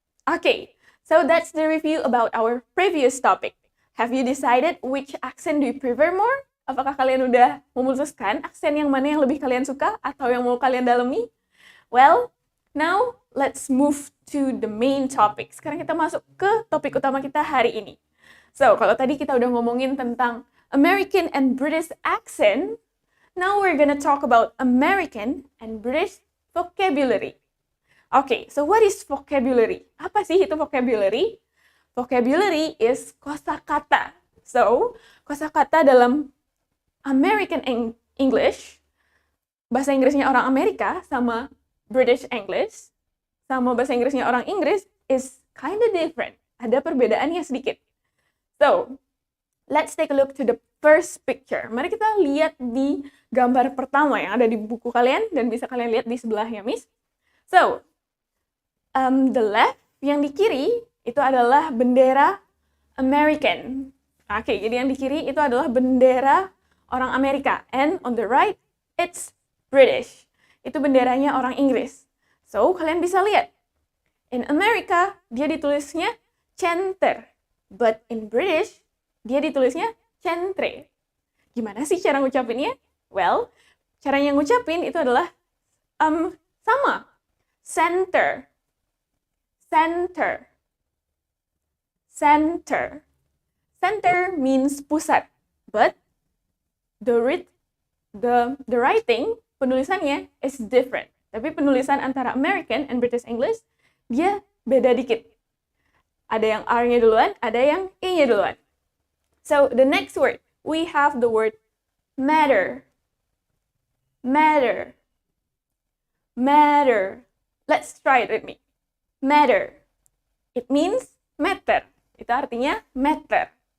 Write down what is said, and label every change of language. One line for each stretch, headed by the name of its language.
English: Okay, so that's the review about our previous topic. Have you decided which accent do you prefer more?
Indonesian: Apakah kalian udah memutuskan aksen yang mana yang lebih kalian suka atau yang mau kalian dalami?
English: Well, now let's move to the main topic.
Indonesian: Sekarang kita masuk ke topik utama kita hari ini. So, kalau tadi kita udah ngomongin tentang
English: American and British accent, now we're gonna talk about American and British vocabulary. Okay, so what is vocabulary?
Indonesian: Apa sih itu vocabulary?
English: Vocabulary is
Indonesian: kosakata. So, kosakata dalam American English, bahasa Inggrisnya orang Amerika sama British English, sama bahasa Inggrisnya orang Inggris
English: is kinda different.
Indonesian: Ada perbedaannya sedikit.
English: So, let's take a look to the first picture.
Indonesian: Mari kita lihat di gambar pertama yang ada di buku kalian dan bisa kalian lihat di sebelahnya, Miss.
English: So, the left
Indonesian: yang di kiri itu adalah bendera American. Oke, jadi yang di kiri itu adalah bendera orang Amerika.
English: And on the right, it's British.
Indonesian: Itu benderanya orang Inggris.
English: So,
Indonesian: kalian bisa lihat. In America, dia ditulisnya center. But in British, dia ditulisnya centre. Gimana sih cara ngucapinnya? Well, cara yang ngucapin itu adalah sama.
English: Center. Center. Center. Center means pusat. But the writing,
Indonesian: penulisannya
English: is different.
Indonesian: Tapi penulisan antara American and British English, dia beda dikit. Ada yang R-nya duluan, ada yang E-nya duluan.
English: So, the next word, we have the word matter. Matter. Matter. Let's try it with me. Matter. It means matter.
Indonesian: Itu artinya matter.